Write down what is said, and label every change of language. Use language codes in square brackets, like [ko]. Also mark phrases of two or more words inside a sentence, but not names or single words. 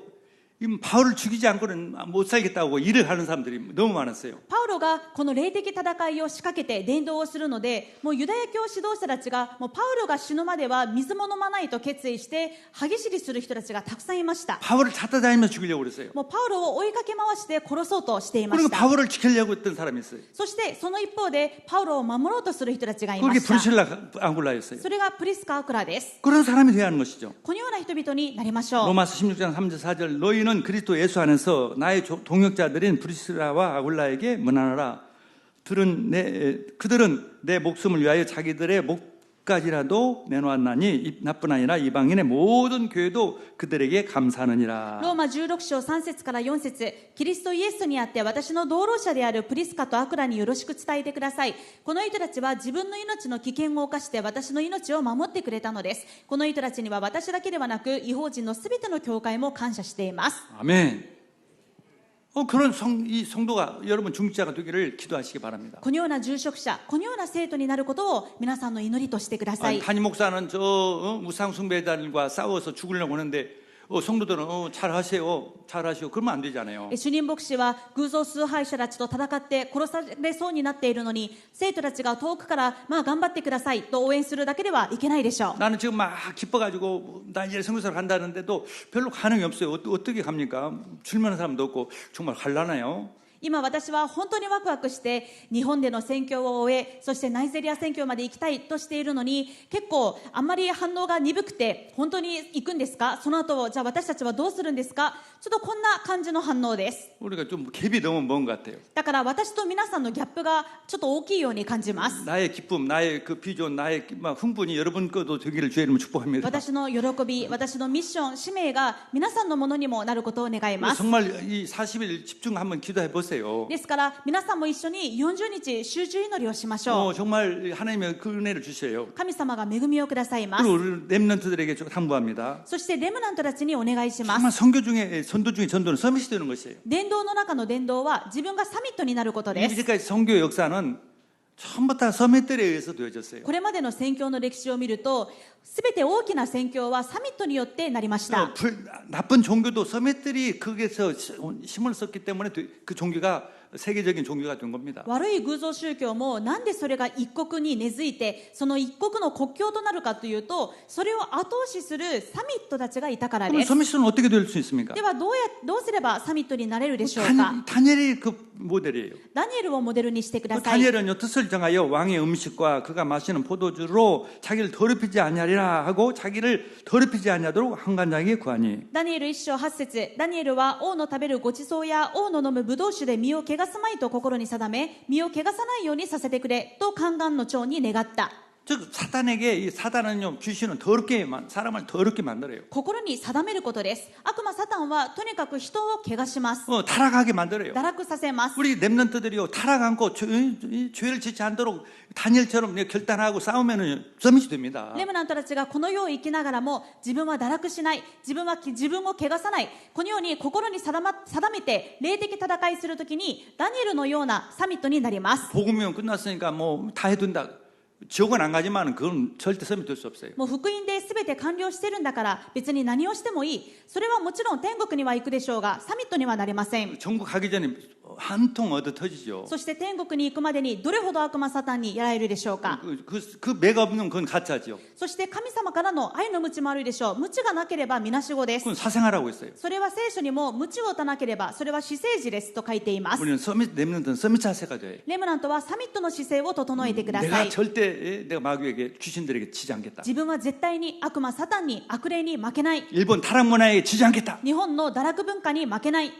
[ko] 이 바울을 죽이지 않고는 못 살겠다고 일을 하는 사람들이 너무 많았어요. [ja] パウロがこの霊的戦いを仕掛けて伝道をするので、もうユダヤ教指導者たちがもうパウロが死ぬまでは水も飲まないと決意して歯ぎしりする人たちがたくさんいました。 [ko] 바울을 찾아다니면서 죽이려고 그랬어요. [ja] もうパウロを追いかけ回して殺そうとしていまし [ko] 그리고 [ja] た。 [ko] 바울을 지키려고 했던 사람이 있어요. [ja] そしてその一方でパウロを守ろうとする人たちがいま [ko] 그게 [ja] した。 [ko] 브루실라 앙굴라였어요. [ja] それがプリスカ・アクラです。 [ko] 그런 사람이 돼야 하는 것이죠. [ja] このような人々になりましょう。 [ko] 로마서 16장 3절 4절 너희는 그리스도 예수 안에서 나의 동역자들인 브리스라와 아굴라에게 문안하라. 그들은 내 목숨을 위하여 자기들의 목까지라도 내놓았나니 나뿐 아니라 이방인의 모든 교회도 그들에게 감사하느니라. [ja] ローマ16章3節から4節、キリストイエスにあって私の同労者であるプリスカとアクラによろしく伝えてください。この人たちは自分の命の危険を冒して私の命を守ってくれたのです。この人たちには私だけではなく異邦人のすべての教会も感謝しています。 [ko] 아멘. 그런 이 성도가 여러분 중직자가 되기를 기도하시기 바랍니다. [ja] このような住職者、このような生徒になることを皆さんの祈りとしてください。 [ko] 담임 목사는 우상 숭배자들과 싸워서 죽으려고 하는데 성도들은 잘하세요. 그러면 안 되잖아요. [ja] 主任牧師は偶像崇拝者たちと戦って殺されそうになっているのに、生徒たちが遠くからまあ頑張ってくださいと応援するだけではいけないでしょう。 [ko] 나는 지금 막 기뻐가지고 나이지리아 선교사를 간다는데도 별로 반응이 없어요. 어떻게 갑니까? 출면한 사람도 없고 정말 갈라나요? [ja] 今私は本当にワクワクして日本での選挙を終え、そしてナイジェリア選挙まで行きたいとしているのに、結構あんまり反応が鈍くて、本当に行くんですか、その後じゃあ私たちはどうするんですか、ちょっとこんな感じの反応です。 [ko] 우리가 좀 갭이 너무 먼 것 같아요. [ja] だから私と皆さんのギャップがちょっと大きいように感じます。 [ko] 나의 기쁨, 나의 그 비전, 나의 막 흥분이 여러분 것도 되기를 주의 이름으로 축복합니다. [ja] 私の喜び、私のミッション、使命が皆さんのものにもなることを願います。 [ko] 정말 이 40일 집중 한번 기도해 보세요. [ja] ですから皆さんも一緒に40日集中祈りをしましょう。 [ko] 정말 하나님의 그 은혜를 주셔요. [ja] 神様が恵みをくださいます。 [ko] 그리고 우리 렘넌트들에게 좀 당부합니다. [ja] そしてレムナントたちにお願いします。 [ko] 정말 선교 중에 선도 중에 전도는 서밋이 되는 것이에요. [ja] 伝道の中の伝道は自分がサミットになることです。 [ko] 이제까지 선교 역사는 전부 다 서밋들에 의해서 되어졌어요. [ja] これまでの宣教の歴史を見ると、すべて大きな宣教はサミットによってなりました。 [ko] 나쁜 종교도 서밋들이 거기에서 힘을 썼기 때문에 그 종교가 세계적인 종교가 된 겁니다. [ja] 悪い偶像宗教もなんでそれが一国に根付いて、その一国の国境となるかというと、それを後押しするサミットたちがいたから [ko] 그럼 [ja] です。 [ko] 서밋은 어떻게 될 수 있습니까? [ja] ではどうすればサミットになれるでしょうか。 [ko] 다니엘이 그 모델이에요. [ja] ダニエルをモデルにしてくだ [ko] 그 [ja] さい。 [ko] 다니엘은요 뜻을 정하여 왕의 음식과 그가 마시는 포도주로 자기를 더럽히지 아니하리라 하고 자기를 더럽히지 아니하도록 한간장에게 구하니. [ja] ダニエル1章8節、ダニエルは王の食べるごちそうや王の飲むブドウ酒で身を汚すまいと心に定め、身を汚さないようにさせてくれと宦官の長に願った。 [ko] 즉 사단에게 이 사단은요 귀신은 사람을 더럽게 만들어요. [ja] 心に定めることです。悪魔サタンはとにかく人を汚します。 [ko] 타락하게 만들어요. [ja] 堕落させます。 [ko] 우리 렘넌트들이요 타락 않고 죄를 짓지 않도록 다니엘처럼 결단하고 싸우면은 서밋이 됩니다. [ja] レムナントたちがこの世を生きながらも自分は堕落しない、自分を汚さない、このように心に定めて霊的戦いするときにダニエルのようなサミットになります。 [ko] 복음이면 끝났으니까 뭐 다 해둔다. 지옥은 안 가지만 그건 절대 서밋 될 수 없어요. [ja] もう福音で全て完了してるんだから別に何をしてもいい。それはもちろん天国には行くでしょうが、サミットにはなりません。 [ko] 전국 가기 전에 한 통 얻어 터지죠. [ja] そして天国に行くまでにどれほど悪魔サタンにやられるでしょうか。 [ko] 그 매가 없는 건 가짜죠. [ja] そして神様からの愛の鞭もあるでしょう。鞭がなければみなしごです。 [ko] 그건 사생하라고 했어요. [ja] それは聖書にも鞭を打たなければそれは私生児ですと書いています。 [ko] 우리는 렘넌트는 서밋 자세가 돼요. [ja] レムナントはサミットの姿勢を整えてくださ [ko] 내가 [ja] い。 [ko] 절대 내가 마귀에게 귀신들에게 지지 않겠다. [ja] 自分は絶対に悪魔サタンに悪霊に負けない。 [ko] 일본 타락 문화에 지지 않겠다. [ja] 日本の堕落文化に負けない。